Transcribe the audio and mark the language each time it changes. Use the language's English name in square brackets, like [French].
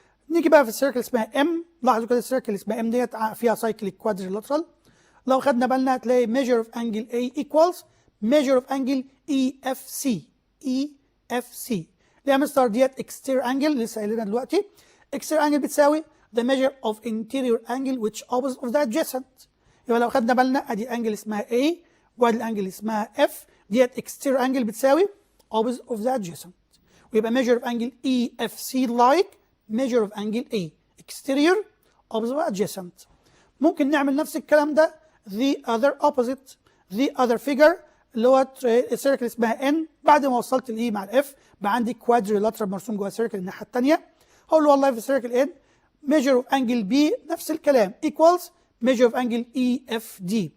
[Arabic] نيجي بقى في السيركل اسمها M، لاحظوا كده السيركل اسمها M ديت فيها cyclic quadrilateral. لو خدنا بالنا هتلاقي [English] measure of angle A equals measure of angle EFC. [Arabic] EFC اللي هي مستر ديت exterior angle لسه قايلينها دلوقتي. [English] exterior angle [Arabic] بتساوي [English] the measure of interior angle which opposite of the adjacent. [Arabic] يبقى لو خدنا بالنا ادي انجل اسمها A وادي الانجل اسمها F، ديت exterior angle بتساوي opposite of the adjacent، ويبقى [English] measure of angle EFC like measure of angle A exterior opposite of adjacent. [Arabic] ممكن نعمل نفس الكلام ده [English] the other opposite the other figure [Arabic] اللي هو السيركل اسمها N. بعد ما وصلت ال E مع ال F بقى عندي quadrilateral مرسوم جوه السيركل الناحيه الثانيه. هقول له والله في السيركل N [English] measure of angle B [Arabic] نفس الكلام equals measure of angle EFD.